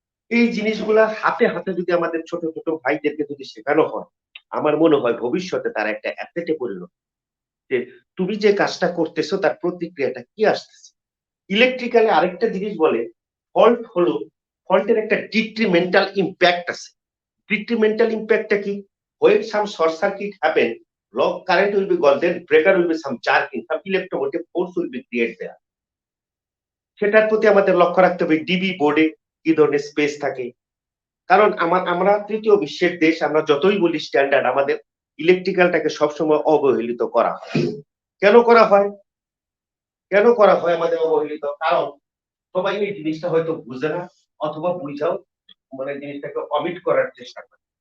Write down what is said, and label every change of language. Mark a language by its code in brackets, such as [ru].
[bn] এই জিনিসগুলা হাতে হাতে যদি আমাদের ছোট ছোট ভাইদেরকে যদি শেখানো হয়, আমার মনে হয় ভবিষ্যতে তারা একটা অ্যাসেটে পরিণত, যে তুমি যে কাজটা করতেছো তার প্রতিক্রিয়াটা কি আসতেছে। ইলেকট্রিক্যালে আরেকটা জিনিস বলে, ফল্ট হলো, ফল্টের একটা ডিট্রিমেন্টাল ইম্প্যাক্ট আছে। ডিট্রিমেন্টাল ইম্প্যাক্টটা কি? [en] when some short circuit happen, low current will be gone, then breaker will be some jerking, some electromotive force will be created there. [bn] সেটার প্রতি আমাদের লক্ষ্য রাখতে হবে ডিবি বোর্ডে কি ধরনের স্পেস থাকে। কারণ আমরা তৃতীয় বিশ্বের দেশ, আমরা যতই বলি স্ট্যান্ডার্ড, আমাদের ইলেকট্রিক্যালটাকে সবসময় অবহেলিত করা হয়। কেন করা হয়? কেন করা হয় আমাদের অবহেলিত? কারণ সবাই এই জিনিসটা হয়তো বুঝে না, অথবা বুঝাও মানে জিনিসটাকে অমিট করার চেষ্টা করে।